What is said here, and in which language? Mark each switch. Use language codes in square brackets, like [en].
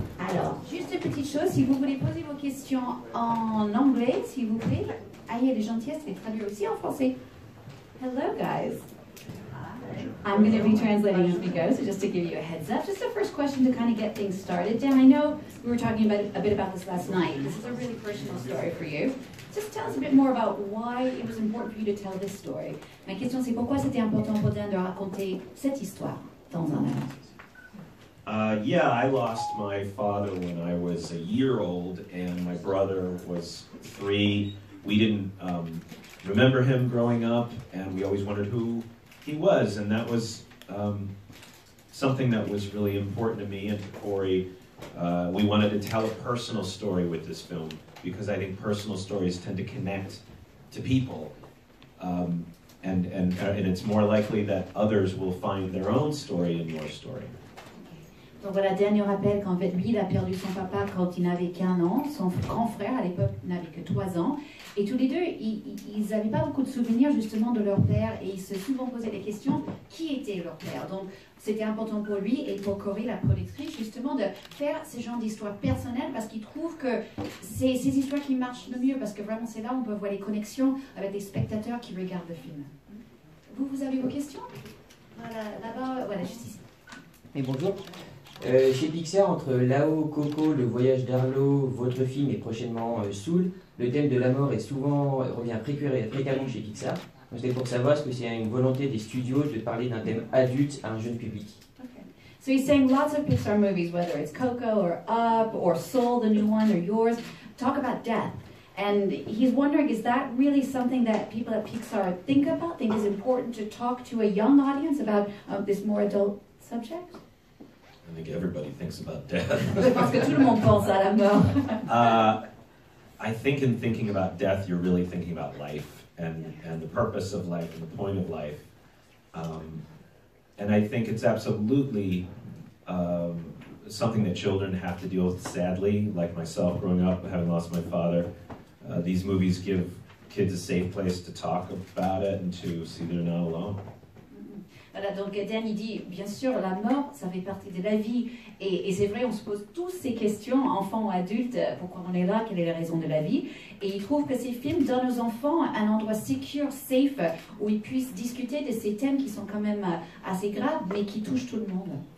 [fr] Alors, juste une petite chose, si vous voulez poser vos questions en anglais, s'il vous plaît, ayez la gentillesse de les traduire aussi en français. [en] Hello, guys. I'm going to be translating as we go, so just to give you a heads up. Just the first question to kind of get things started. Dan, I know we were talking about a bit about this last night. This is a really personal story for you. Just tell us a bit more about why it was important for you to tell this story. [fr] Ma question, c'est pourquoi c'était important pour Dan de raconter cette histoire dans un avant. [en] Yeah, I lost my father when I was a year old, and my brother was 3. We didn't remember him growing up, and we always wondered who he was, and that was something that was really important to me and to Corey. We wanted to tell a personal story with this film, because I think personal stories tend to connect to people, and it's more likely that others will find their own story in your story. [fr] Donc voilà, dernier rappel qu'en fait, lui, il a perdu son papa quand il n'avait qu'1 an. Son grand frère, à l'époque, n'avait que 3 ans. Et tous les deux, ils n'avaient pas beaucoup de souvenirs justement de leur père. Et ils se souvent posaient des questions, qui était leur père? Donc c'était important pour lui et pour Corey, la productrice, justement de faire ce genre d'histoires personnelles parce qu'ils trouvent que c'est ces histoires qui marchent le mieux. Parce que vraiment, c'est là où on peut voir les connexions avec les spectateurs qui regardent le film. Vous avez vos questions? Voilà, là-bas, voilà, juste ici. Et bonjour. Chez Pixar, entre Lao, Coco, Le Voyage d'Arlo, votre film et prochainement Soul, le thème de la mort revient fréquemment chez Pixar. Donc c'est pour savoir est-ce que c'est une volonté des studios de parler d'un thème adulte à un jeune public. [en] Okay. So he's saying lots of Pixar movies, whether it's Coco or Up or Soul, the new one, or yours, talk about death. And he's wondering, is that really something that people at Pixar think is important to talk to a young audience about this more adult subject? I think everybody thinks about death. [fr] Je pense que tout le monde pense à la mort. [en] I think in thinking about death, you're really thinking about life and the purpose of life and the point of life. And I think it's absolutely something that children have to deal with, sadly, like myself growing up, having lost my father. These movies give kids a safe place to talk about it and to see they're not alone. [fr] Voilà, donc Dan, il dit, bien sûr, la mort, ça fait partie de la vie. Et c'est vrai, on se pose tous ces questions, enfants ou adultes, pourquoi on est là, quelle est la raison de la vie. Et il trouve que ces films donnent aux enfants un endroit [en] secure, safe, [fr] où ils puissent discuter de ces thèmes qui sont quand même assez graves, mais qui touchent tout le monde.